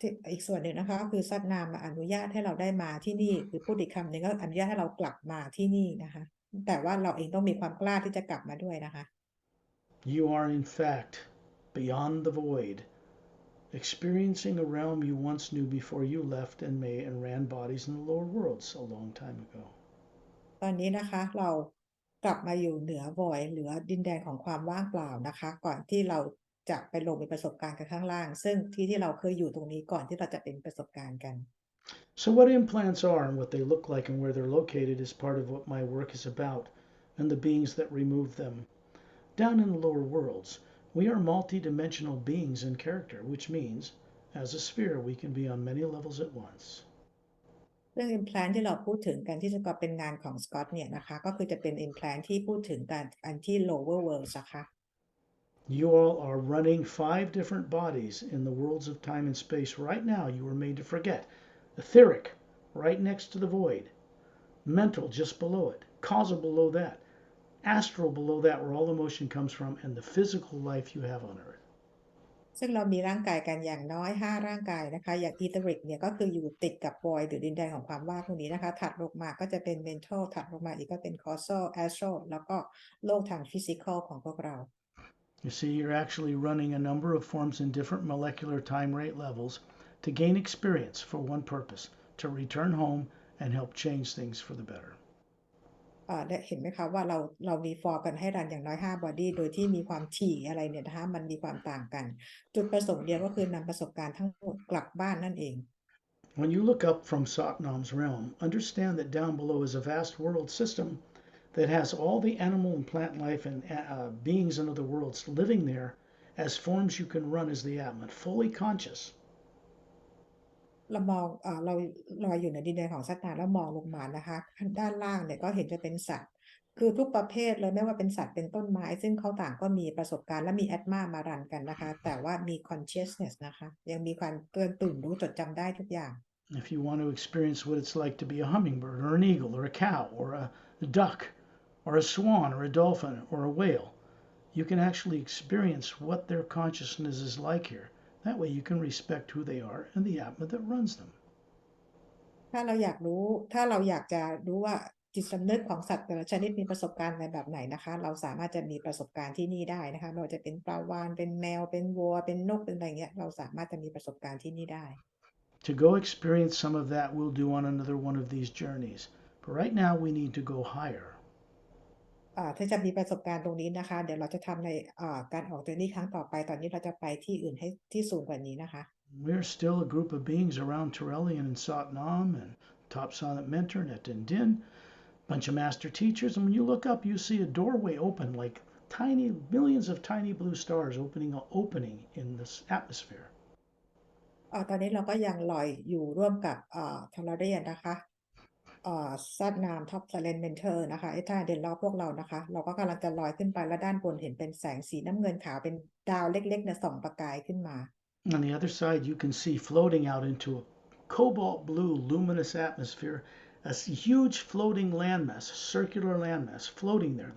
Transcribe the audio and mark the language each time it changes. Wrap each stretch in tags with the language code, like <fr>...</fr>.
<th>อีกส่วนหนึ่งนะคะก็คือซัดนามอนุญาตให้เราได้มาที่นี่หรือพูดอีกคำหนึ่งก็อนุญาตให้เรากลับมาที่นี่นะคะแต่ว่าเราเองต้องมีความกล้าที่จะกลับมาด้วยนะคะ</th> <en>You are, in fact, beyond the void, experiencing a realm you once knew before you left and ran bodies in the lower worlds a long time ago.</en> <th>ตอนนี้นะคะเรากลับมาอยู่เหนือ void เหนือดินแดนของความว่างเปล่านะคะก่อนที่เราจะไปลงมีประสบการณ์กันข้างล่างซึ่งที่เราเคยอยู่ตรงนี้ก่อนที่เราจะเป็นประสบการณ์กัน</th> <en>So, what implants are and what they look like and where they're located is part of what my work is about, and the beings that remove them. Down in the lower worlds, we are multi-dimensional beings in character, which means, as a sphere, we can be on many levels at once.</en> <th>เรื่อง implant ที่เราพูดถึงกันที่จะเป็นงานของสกอตเนี่ยนะคะก็คือจะเป็น implant ที่พูดถึงการอันที่</th> <en>lower world</en> <th>นะคะ</th> <en>You all are running 5 different bodies in the worlds of time and space right now. You were made to forget. Etheric, right next to the void. Mental, just below it. Causal, below that. Astral, below that, where all emotion comes from, and the physical life you have on earth.</en> <th>ซึ่งเรามีร่างกายกันอย่างน้อย5ร่างกายนะคะอย่าง etheric เนี่ยก็คืออยู่ติดกับ void หรือดินแดนของความว่างตรงนี้นะคะถัดลงมาก็จะเป็น mental ถัดลงมาอีกก็เป็น causal astral แล้วก็โลกทาง physical ของพวกเรา</th> <en>You see, you're actually running a number of forms in different molecular time rate levels to gain experience for one purpose, to return home and help change things for the better.</en> <th>ได้เห็นไหมคะว่าเรามีฟอร์กันให้รันอย่างน้อย5 body โดยที่มีความถี่อะไรเนี่ยนะคะมันมีความต่างกันจุดประสงค์เดียวก็คือนำประสบการณ์ทั้งหมดกลับบ้านนั่นเอง</th> <en>When you look up from Satnam's realm, understand that down below is a vast world system that has all the animal and plant life and beings in other worlds living there as forms you can run as the Atman, fully conscious.</en> <th>เรามองเราลอยอยู่ในดินแดนของสัตว์แล้วมองลงมานะคะด้านล่างเนี่ยก็เห็นจะเป็นสัตว์คือทุกประเภทเลยไม่ว่าเป็นสัตว์เป็นต้นไม้ซึ่งเขาต่างก็มีประสบการณ์และมีแอตมามารันกันนะคะแต่ว่ามี consciousness นะคะยังมีความตื่นรู้จดจำได้ทุกอย่าง</th> <en>If you want to experience what it's like to be a hummingbird or an eagle or a cow or a duck or a swan or a dolphin or a whale, you can actually experience what their consciousness is like here. That way you can respect who they are and the Atma that runs them.</en> <th>ถ้าเราอยากจะรู้ว่าจิตสำนึกของสัตว์แต่ละชนิดมีประสบการณ์อะไรแบบไหนนะคะเราสามารถจะมีประสบการณ์ที่นี่ได้นะคะไม่ว่าจะเป็นปลาวาฬเป็นแมวเป็นวัวเป็นนกเป็นอะไรเงี้ยเราสามารถจะมีประสบการณ์ที่นี่ได้</th> <en>To go experience some of that, we'll do on another one of these journeys. But right now, we need to go higher.</en> <th>ถ้าจะมีประสบการณ์ตรงนี้นะคะเดี๋ยวเราจะทำในการออกเจอร์นี่ครั้งต่อไปตอนนี้เราจะไปที่อื่นให้ที่สูงกว่านี้นะคะ</th> <en>We're still a group of beings around Turelian and Satnam and Top Silent Mentor and Din Din, bunch of master teachers. And when you look up, you see a doorway open like tiny millions of tiny blue stars opening in this atmosphere.</en> <th>ตอนนี้เราก็ยังลอยอยู่ร่วมกับทอร์เรียนนะคะ ซัดนามท็อปไซเลนเมนเทอร์นะคะไอ้ท่าเดินรอบพวกเรานะคะเราก็กำลังจะลอยขึ้นไปแล้วด้านบนเห็นเป็นแสงสีน้ำเงินขาวเป็นดาวเล็กๆเนี่ยส่องประกายขึ้นมา</th> <en>On the other side, you can see floating out into a cobalt blue luminous atmosphere a huge floating landmass, a circular landmass floating there.</en>